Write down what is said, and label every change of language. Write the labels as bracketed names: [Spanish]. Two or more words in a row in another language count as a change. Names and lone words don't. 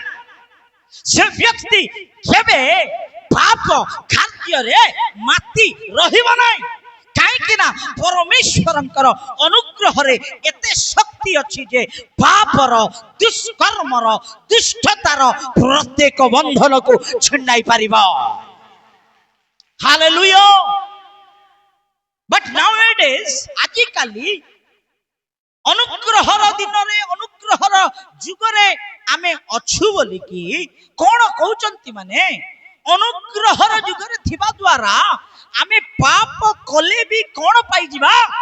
[Odia] ସେ ବ୍ୟକ୍ତି କେବେ ପାପ କାର୍ଯ୍ୟରେ ମାତି ରହିବ ନାହିଁ। କାହିଁକି ନା ପରମେଶ୍ୱରଙ୍କର ଅନୁଗ୍ରହରେ ଏତେ ଶକ୍ତି ଅଛି ଯେ ପାପର, ଦୁଷ୍କର୍ମର, ଦୁଷ୍ଟତାର ପ୍ରତ୍ୟେକ ବନ୍ଧନକୁ ଛିଣ୍ଡାଇ ପାରିବ। [English] Hallelujah. But nowadays, [Odia] ଆଜିକାଲି ଅନୁଗ୍ରହର ଦିନରେ, ଅନୁଗ୍ରହର ଯୁଗରେ ଆମେ ଅଛୁ ବୋଲିକି କଣ କହୁଛନ୍ତି ମାନେ, ଅନୁଗ୍ରହର ଯୁଗରେ ଥିବା ଦ୍ୱାରା ଆମେ ପାପ କଲେ ବି କଣ ପାଇଯିବା?